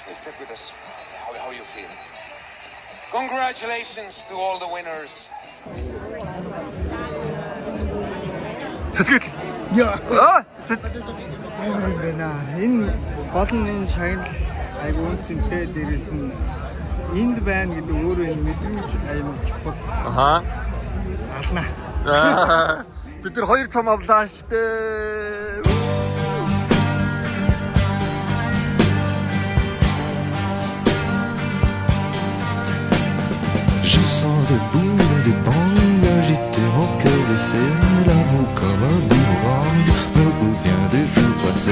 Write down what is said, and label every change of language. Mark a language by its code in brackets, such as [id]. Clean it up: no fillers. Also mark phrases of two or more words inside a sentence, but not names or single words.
[en] sit with us. How you feel? Congratulations to all the winners. [mn] Сэтгэл. Яа. Амар байна. Энэ гол нь энэ шагнал айгу үнцэнтэй дээрээс нь энд байна гэдэг өөрөө энэ мэдрэмж аймаг чухал. Аха. Ална. Бид нар 2 цом авлаа штэ. [fr] Je sens debout des bangs agiter mon cœur blessé. L'amour comme un boomerang me revient des jours passés.